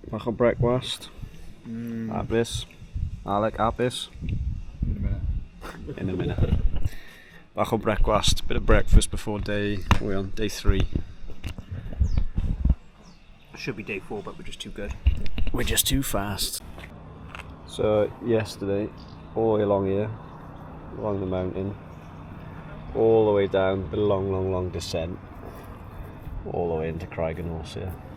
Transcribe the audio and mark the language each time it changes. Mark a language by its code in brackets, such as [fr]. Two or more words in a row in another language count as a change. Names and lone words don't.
[cy] o brecwast. Hapus. Alec, hapus? [en] In a minute. [cy] Bach o brecwast, [en] bit of breakfast before day 3. Should be day 4, but we're just too good. We're just too fast. So yesterday, all the way along here, along the mountain, all the way down the long descent, all the way into Craigenhorse here.